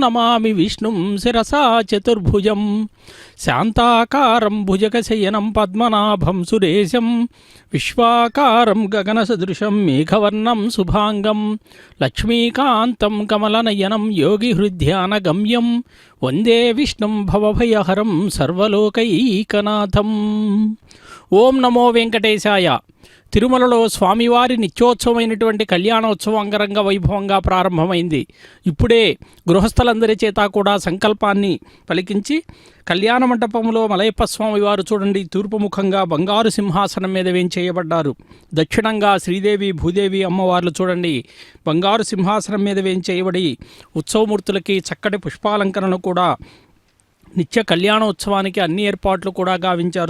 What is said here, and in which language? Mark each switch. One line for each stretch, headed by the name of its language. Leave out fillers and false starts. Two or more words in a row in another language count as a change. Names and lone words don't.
Sanskrit: नमामि विष्णुं शिरसा चतुर्भुजं शान्ताकारं भुजगशयनं पद्मनाभं सुरेशं विश्वाकारं गगनसदृशं मेघवर्णं शुभांगं लक्ष्मीकान्तं कमलनयनं योगिहृद्यानगम्यं वन्दे विष्णुं भवभयहरं सर्वलोकैकनाथम्. ओं नमो वेंकटेशाय.
Telugu: తిరుమలలో స్వామివారి నిత్యోత్సవమైనటువంటి కళ్యాణోత్సవం అంగరంగ వైభవంగా ప్రారంభమైంది. ఇప్పుడే గృహస్థులందరి చేత కూడా సంకల్పాన్ని పలికించి కళ్యాణ మంటపంలో మలయప్ప స్వామి వారు చూడండి తూర్పుముఖంగా బంగారు సింహాసనం మీద వేంచేయబడ్డారు. దక్షిణంగా శ్రీదేవి భూదేవి అమ్మవార్లు చూడండి బంగారు సింహాసనం మీద వేంచేయబడి ఉత్సవమూర్తులకి చక్కటి పుష్పాలంకరణ కూడా నిత్య కళ్యాణోత్సవానికి అన్ని ఏర్పాట్లు కూడా గావించారు.